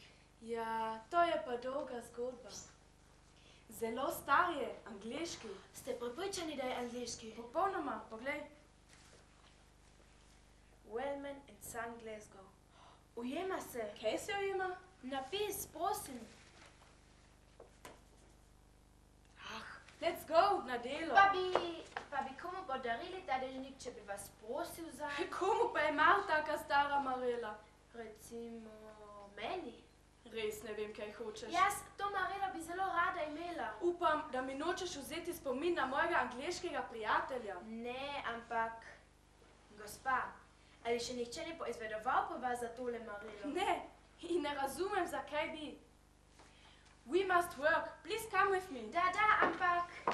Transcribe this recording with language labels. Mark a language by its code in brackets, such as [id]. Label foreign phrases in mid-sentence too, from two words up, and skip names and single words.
[sl] Ja, to je pa dolga zgodba. Zelo star je, angleški. Ste prepričani, da je angleški? Popolnoma, poglej. Wellman and Son Glasgow. Ujema se. Kaj se ujema? Napis, prosim. [en] Let's go, [sl] na delo. Pa bi komu podarili ta Dežnik, če bi vas prosil za... Komu pa je mar taka stara Marela? Recimo meni. Res ne vem, kaj hočeš. Jaz to Marelo bi zelo rada imela. Upam, da mi nočeš vzeti spomin na mojega angleškega prijatelja. Ne, ampak... Gospa, ali še nihče ni poizvedoval po vas za tole Marelo? Ne, in ne razumem, zakaj bi. [en] We must work. Please come with me. [sl] Da, ampak...